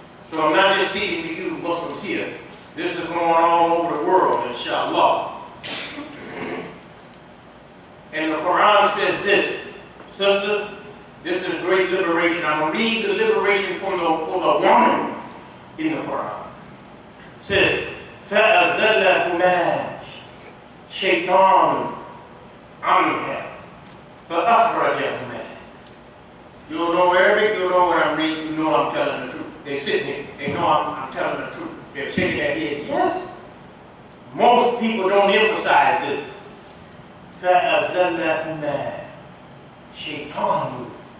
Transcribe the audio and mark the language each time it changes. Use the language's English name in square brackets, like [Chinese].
[English] So I'm not just speaking to you Muslims here. This is going all over the world, inshallah. And the Quran says this, sisters, this is great liberation. I'm going to read the liberation for the woman in the Quran. It says, [Arabic] فَأَزَلَّهُمَا شَيْطَانٌ عَنْهَا فَأَخْرَجَهُمَا. [English] You don't know Arabic, you know what I'm reading, you know I'm telling the truth. They sit here, they know I'm telling the truth. They're shaking their heads, yes. Most people don't emphasize this. [Arabic] فَأَزَلَّهُمَا شَيْطَانٌ.